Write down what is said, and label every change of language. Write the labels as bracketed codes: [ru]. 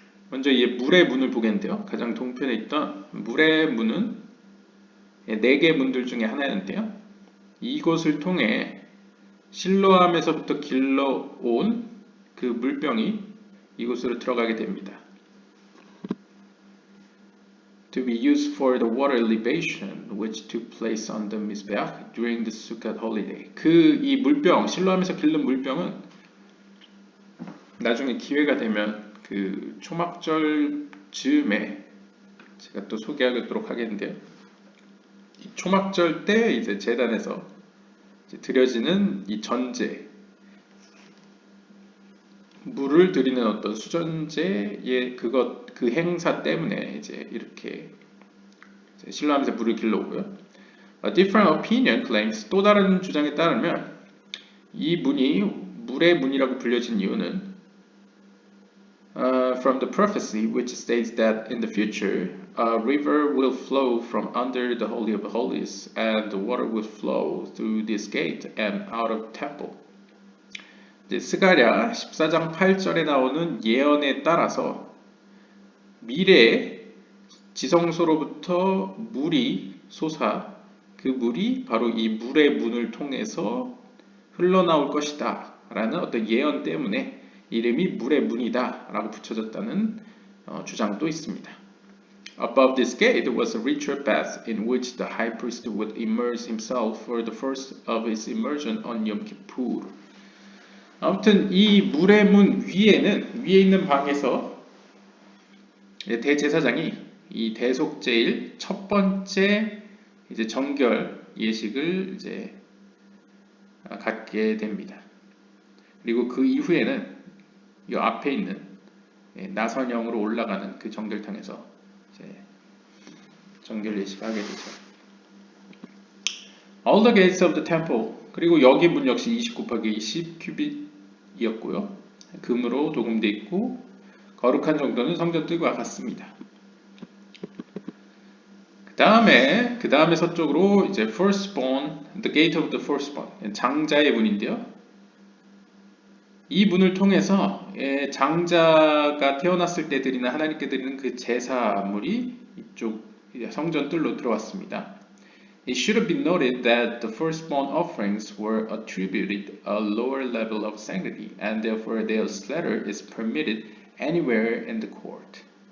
[ko] 먼저 이 물의 문을 보겠는데요. 가장 동편에 있던 물의 문은 4개의 문들 중에 하나였는데요. 이곳을 통해 실로암에서부터 길러온 그 물병이 이곳으로 들어가게 됩니다. [en] To be used for the water libation, which took place on the Mizbeach during the Sukkot holiday. [ko] 그 이 물병, 실로암에서 길른 물병은 나중에 기회가 되면 그 초막절 즈음에 제가 또 소개하도록 하겠는데요. 이 초막절 때 이제 제단에서 이제 드려지는 이 전제, 물을 드리는 어떤 수전제의 그 행사 때문에 이제 이렇게 이제 신라하면서 물을 길러오고요. [en] A different opinion claims, [ko] 또 다른 주장에 따르면 이 문이 물의 문이라고 불려진 이유는 [en] from the prophecy which states that in the future a river will flow from under the Holy of Holies and the water will flow through this gate and out of temple. [ko] 이제 스가랴 14장 8절에 나오는 예언에 따라서 미래에 지성소로부터 물이 솟아 그 물이 바로 이 물의 문을 통해서 흘러나올 것이다 라는 어떤 예언 때문에 이름이 물의 문이다 라고 붙여졌다는 주장도 있습니다. [en] Above this gate was a ritual bath in which the high priest would immerse himself for the first of his immersion on Yom Kippur. [ko] 아무튼 이 물의 문 위에 있는 방에서 대제사장이 이 대속제일 첫 번째 이제 정결 예식을 이제 갖게 됩니다. 그리고 그 이후에는 이 앞에 있는 나선형으로 올라가는 그 정결탕에서 이제 정결 예식을 하게 되죠. [en] All the gates of the temple, [ko] 그리고 여기 문 역시 20 곱하기 20 큐빗이었고요. 금으로 도금되어 있고 거룩한 정도는 성전 뜰과 같습니다. 그 다음에 서쪽으로 이제 firstborn, [en] the gate of the firstborn, [ko] 장자의 문인데요. 이 문을 통해서 장자가 태어났을 때 드리는 하나님께 드리는 그 제사물이 이쪽 성전 뜰로 들어왔습니다. [en] It should be noted that the firstborn offerings were attributed a lower level of sanctity, and therefore their slaughter is permitted anywhere in the court.